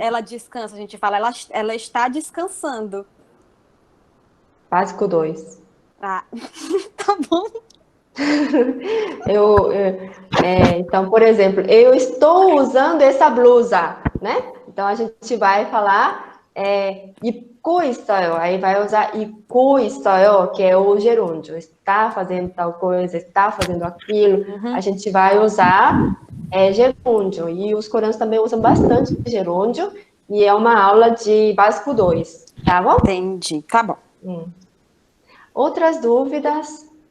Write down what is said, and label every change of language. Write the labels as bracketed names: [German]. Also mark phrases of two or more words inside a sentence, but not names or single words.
[Portuguese] ela descansa, a gente fala ela está descansando. Básico 2. Ah, tá bom. Então, por exemplo, eu estou usando essa blusa, né? Então, a gente vai falar [Korean] 입고 있어요. [Portuguese] Aí vai usar [Korean] 입고 있어요, [Portuguese] que é o gerúndio. Está fazendo tal coisa, está fazendo aquilo. A gente vai usar gerúndio. E os coreanos também usam bastante gerúndio. E é uma aula de básico 2, tá bom? Entendi, tá bom. Outras dúvidas?